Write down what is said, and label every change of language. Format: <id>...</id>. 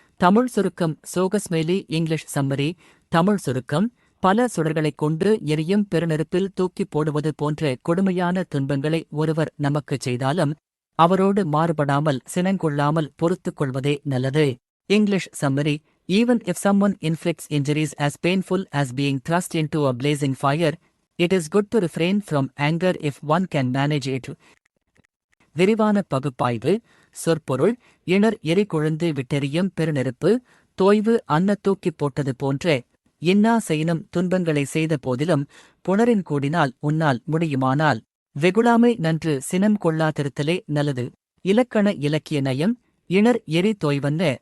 <ta>தமிழ் சுருக்கம் சோகஸ்மேலி.</ta> <en>English summary.</en> <ta>Tamil சுருக்கம் பல சுடர்களைக் கொண்டு எரியும் பெருநெருப்பில் தூக்கிப் போடுவது போன்ற கொடுமையான துன்பங்களை ஒருவர் நமக்குச் செய்தாலும் அவரோடு மாறுபடாமல் சினங்கொள்ளாமல் பொறுத்துக் கொள்வதே நல்லது.</ta> <en>English summary. Even if someone inflicts injuries as painful as being thrust into a blazing fire, it is good to refrain from anger if one can manage it.</en> <ta>விரிவான பகுப்பாய்வு. சொற்பொருள்: இணர் எரி கொழுந்து விட்டெறியும் பெருநெருப்பு, தோய்வு அன்ன தூக்கிப் போட்டது போன்ற இன்னா செய்யினும் துன்பங்களை செய்த போதிலும் புணரின் கூடினால் உன்னால் முடியுமானால் வெகுளாமை நன்று, சினம் கொள்ளாதிருத்தலே நல்லது. இலக்கண இலக்கிய நயம். இணர் எரி தோய்வன்ன</ta>